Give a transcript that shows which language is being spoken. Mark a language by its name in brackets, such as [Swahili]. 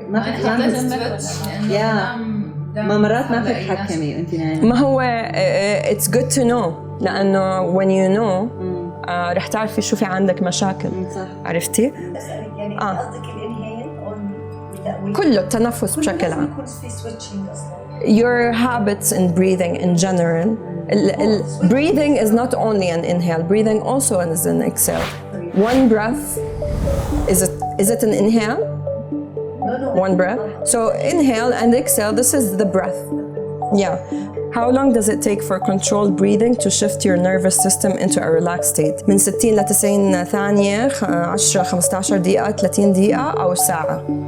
[Arabic] ما فيك تلاحظي يا ما مرات ما فيك تحكمي وانتي نايمه. ما هو [English] it's good to know [Arabic] لانه [English] when you know [Arabic] رح تعرفي شو في عندك مشاكل. صح. عرفتي؟ يعني قصدك الانهيل كله التنفس بشكل عام. يكون في switching اصلا. [English] Your habits in breathing in general. Breathing is not only an inhale. Breathing also is an exhale. One breath, is it an inhale? No. One breath. So inhale and exhale. This is the breath. Yeah. How long does it take for controlled breathing to shift your nervous system into a relaxed state? [Arabic] من 60 ل 90 ثانية, 10 15 دقيقة, 30 دقيقة أو ساعة.